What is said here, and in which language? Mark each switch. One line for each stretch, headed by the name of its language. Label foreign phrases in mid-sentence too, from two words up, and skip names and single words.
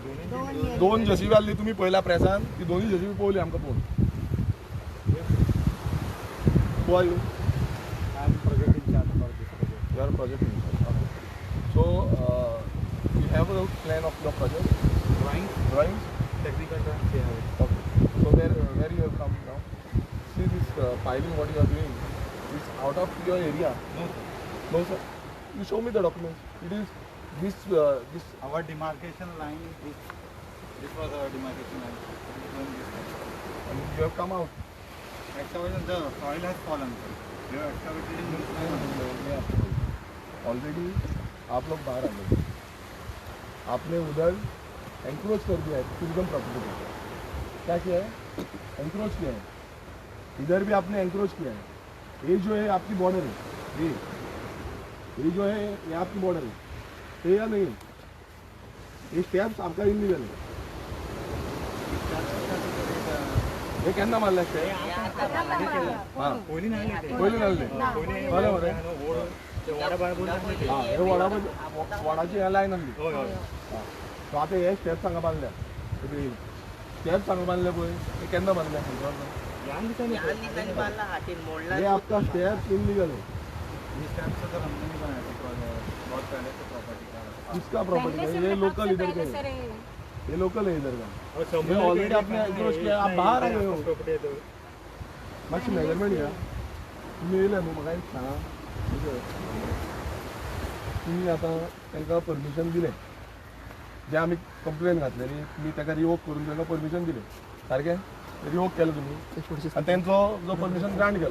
Konkani: दोन जेसीबी आली तुम्ही पहिल्या प्रेसान ती दोन्ही जेसीबी पळयली आमकां पळोवन.
English: Who are you? I am project in charge for this project. You are a project manager. Okay. So you have a plan of your project? Drawings? Technical terms we have it. Okay. So where you have come now? See this piling what you are doing is out of your area. No, sir. No sir. You show me the documents. It is this. Our demarcation line is this. This was our demarcation line. And you have come out. Excavation, the soil has fallen. Sir. We have excavated in this line.
Hindi: ऑलरेडी आप लोग बाहर आ गए. आपने उधर एंक्रोच कर दिया है
English: tourism property
Hindi: को. क्या किया है? एंक्रोच किया है. इधर भी आपने एंक्रोच किया है. ये जो है आपकी बॉर्डर है. ये जो है ये आपकी बॉर्डर है. ये या नहीं? ये स्टेप्स आपका इलीगल है.
Konkani: हे केन्ना मारले स्टेप? हां कोणी नाही पयलीं नासले. बरें बरें. हां हे वडाची हे लायन आसली. सो आतां हे स्टेप हांगा बांदल्या. स्टेप हांगा बांदले पळय हे केन्ना बांदल्या?
Hindi: हे आपका स्टेप इलीगल है. किसका प्रॉपर्टी है? ये लोकल इधर के है. ये लोकल है इधर का. ये ऑलरेडी आपने एंक्रोच किया. आप बाहर आ गए हो.
Konkani: मातशी मेजरमेंट घ्या. तुम्ही येयले न्हू म्हाका एक सांगा. तुम्ही आता तांकां परमिशन दिलें जे आमी कंप्लेन घातलेली तुमी ताका रिवोक करून तांकां परमिशन दिलें. सारकें? रिवोक केलं तुम्ही आणि त्यांचो जो
English: permission grant
Konkani: केलो.